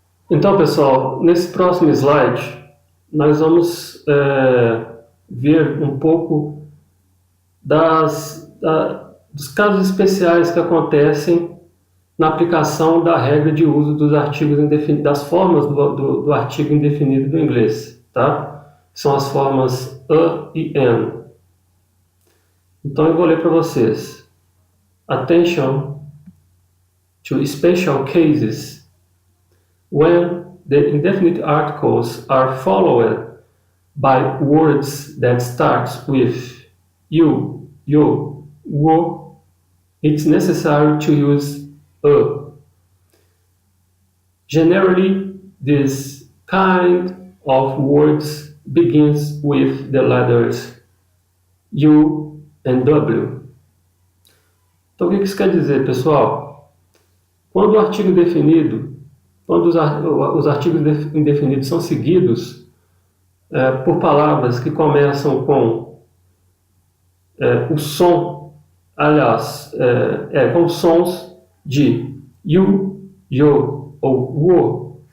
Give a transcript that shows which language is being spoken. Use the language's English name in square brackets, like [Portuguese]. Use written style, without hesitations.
[Portuguese] Então, pessoal, nesse próximo slide, nós vamos ver um pouco dos casos especiais que acontecem na aplicação da regra de uso dos artigos indefinidos, das formas do artigo indefinido do inglês, tá? são as formas a e an. Então eu vou ler para vocês. [English] Attention to special cases when the indefinite articles are followed by words that start with you, yo, wo, it's necessary to use a. Generally, this kind of words begins with the letters U and W. [Portuguese] Então, o que isso quer dizer, pessoal? Quando o artigo indefinido, quando os artigos indefinidos são seguidos por palavras que começam com o som, aliás, com sons de you, yo ou wo.